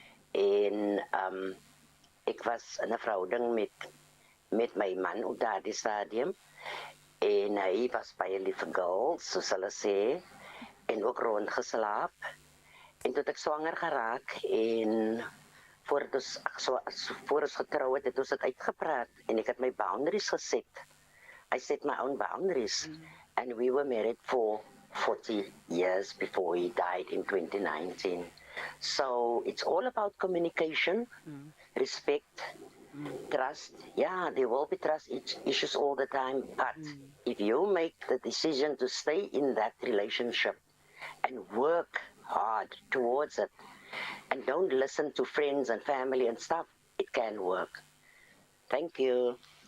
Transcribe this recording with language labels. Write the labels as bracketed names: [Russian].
[Afrikaans] En ek was in 'n verhouding met my man op daardie stadium, en hy was baie lieve girl, soos hulle sê, en ook rondgeslaap. En toe ek swanger geraak, en voor ons getrou het ons dit uitgepraat, en ek het my boundaries geset. [English] I set my own boundaries, and we were married for 40 years before he died in 2019. So it's all about communication, respect, trust. Yeah, there will be trust issues all the time, but if you make the decision to stay in that relationship and work hard towards it, and don't listen to friends and family and stuff, it can work. Thank you.